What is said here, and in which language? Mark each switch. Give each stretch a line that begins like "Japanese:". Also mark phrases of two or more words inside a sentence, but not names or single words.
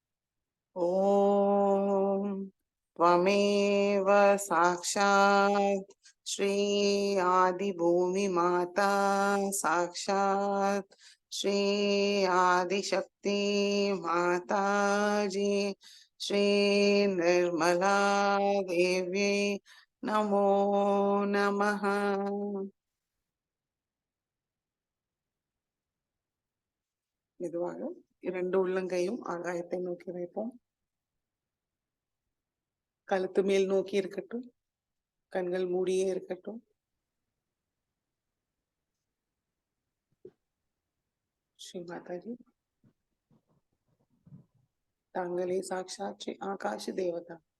Sanskrit: ஓம் त्वमेव साक्षात् श्री आदि भूमि माता साक्षात् श्री आदिशक्ति माताजी श्री निर्मला देवी नमो नमः।
Tamil: மெதுவாக 2 உள்ளங்கையும் ஆகாயத்தை நோக்கி வைப்போம். கழுத்து மேல் நோக்கி இருக்கட்டும், கண்கள் மூடியே இருக்கட்டும். ஸ்ரீ மாதாஜி, தாங்களே சாட்சாத் ஸ்ரீ ஆகாஷ் தேவதா.